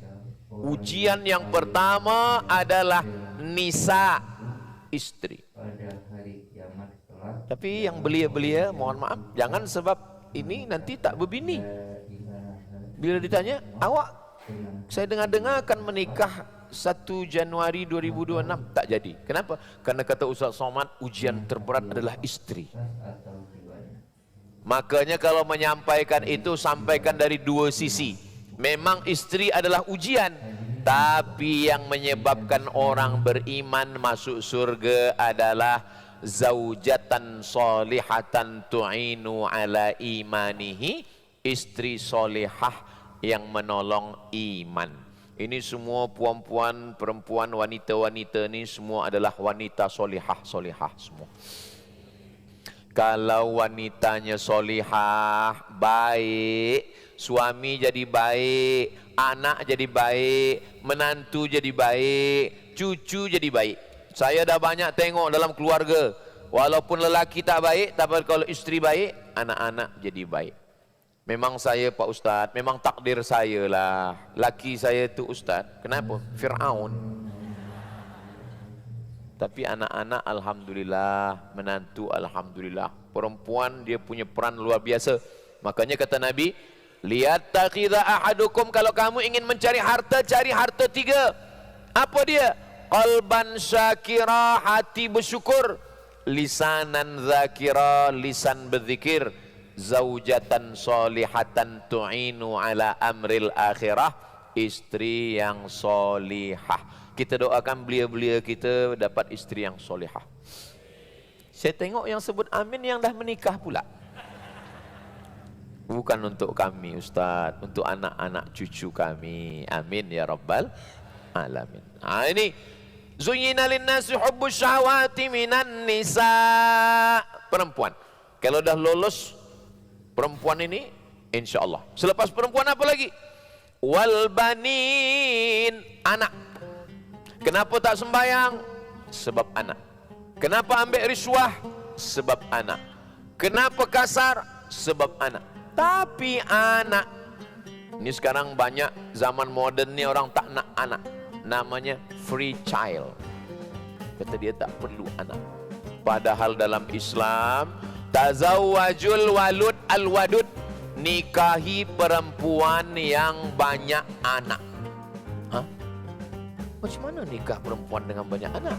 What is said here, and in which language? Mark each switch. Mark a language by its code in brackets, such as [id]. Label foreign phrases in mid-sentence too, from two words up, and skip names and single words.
[id] Ujian yang pertama adalah nisa, istri. [ms] Tapi yang belia-belia, mohon maaf, jangan sebab ini nanti tak berbini. Bila ditanya, awak saya dengar-dengar akan menikah 1 Januari 2026, tak jadi. Kenapa? [id] Karena kata Ustaz Somad, ujian terberat adalah istri. Makanya kalau menyampaikan itu, sampaikan dari 2 sisi. Memang istri adalah ujian, tapi yang menyebabkan orang beriman masuk surga adalah [ar] زوجة صالحة تعينه على إيمانه, [id] istri solihah yang menolong iman. [ms] Ini semua puan-puan, perempuan, wanita-wanita ini semua adalah wanita solihah semua. [id] Kalau wanitanya solihah, baik, suami jadi baik, anak jadi baik, menantu jadi baik, cucu jadi baik. [ms] Saya dah banyak tengok dalam keluarga, walaupun lelaki tak baik, tapi kalau isteri baik, anak-anak jadi baik. Memang saya Pak Ustaz, memang takdir saya lah, laki saya tu Ustaz. Kenapa? Fir'aun. Tapi anak-anak alhamdulillah, menantu alhamdulillah. [id] Perempuan dia punya peran luar biasa. Makanya kata Nabi, [ar] ليتخذ أحدكم, [id] kalau kamu ingin mencari harta, cari harta 3. [ms] Apa dia? [ar] قلبا شاكرا, [id] hati bersyukur. [ar] لسانا ذاكرا, [id] lisan berzikir. [ar] زوجة صالحة تعين على أمر الآخرة, [id] istri yang solihah. Kita doakan belia-belia kita dapat istri yang solihah. [ms] Saya tengok yang sebut amin yang dah menikah pula. Bukan untuk kami Ustaz, untuk anak-anak cucu kami. [ar] آمين يا رب العالمين. Ini زين للناس حب الشهوات من النساء. [ms] Perempuan, kalau dah lolos perempuan ini, insyaallah. Selepas perempuan apa lagi? [ar] والبنين, [ms] anak. Kenapa tak sembahyang? Sebab anak. Kenapa ambil riswah? Sebab anak. Kenapa kasar? Sebab anak. Tapi anak, ini sekarang banyak zaman moden ni orang tak nak anak, namanya [en] free child. [ms] Kata dia tak perlu anak. Padahal dalam Islam, [ar] تزوجوا الولود الودود, [ms] nikahi perempuan yang banyak anak. Hah? Macam mana nikah perempuan dengan banyak anak?